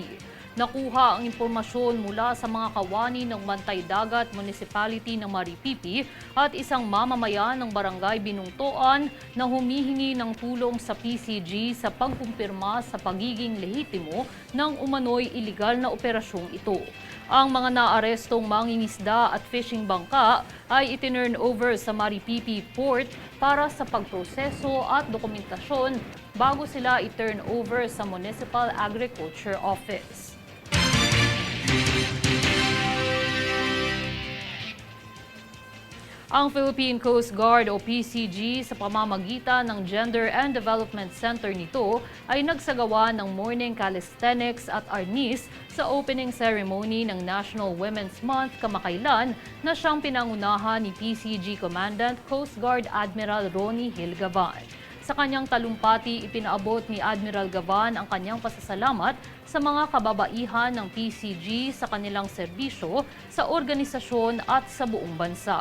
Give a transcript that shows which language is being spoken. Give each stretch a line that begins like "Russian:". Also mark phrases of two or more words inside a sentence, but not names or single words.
Filipino: Nakuha ang impormasyon mula sa mga kawani ng Bantay Dagat Municipality ng Maripipi at isang mamamayan ng Barangay Binungtoan na humihingi ng tulong sa PCG sa pagkumpirma sa pagiging lehitimo ng umano'y iligal na operasyong ito. Ang mga naarestong mangingisda at fishing bangka ay itinurn over sa Maripipi Port para sa pagproseso at dokumentasyon bago sila i-turn over sa Municipal Agriculture Office. Ang Philippine Coast Guard o PCG sa pamamagitan ng Gender and Development Center nito ay nagsagawa ng
English: morning calisthenics
Filipino: at arnis sa
English: opening ceremony
Filipino: ng National Women's Month kamakailan na siyang pinangunahan ni PCG Commandant Coast Guard Admiral Ronnie Hill Gavan. Sa kanyang talumpati, ipinaabot ni Admiral Gavan ang kanyang pasasalamat sa mga kababaihan ng PCG sa kanilang serbisyo sa organisasyon at sa buong bansa.